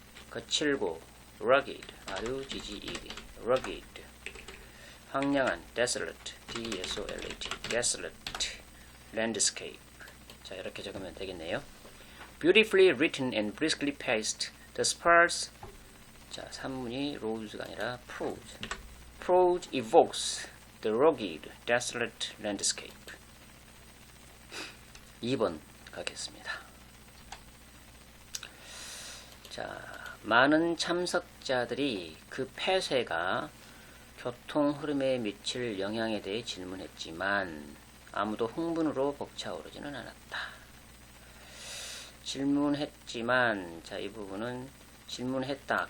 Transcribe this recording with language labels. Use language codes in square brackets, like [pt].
[ko] 거칠고 rugged 아주 지지이 rugged 황량한 [en] desolate desolate landscape [ko] 자 이렇게 적으면 되겠네요. [en] Beautifully written and briskly paced the sparse [ko] 자 산문이 rose가 아니라 [en] prose evokes the rugged desolate landscape [ko] 2번 가겠습니다. 자, 많은 참석자들이 그 폐쇄가 교통 흐름에 미칠 영향에 대해 질문했지만 아무도 흥분으로 벅차오르지는 않았다. 질문했지만 자, 이 부분은 질문했다.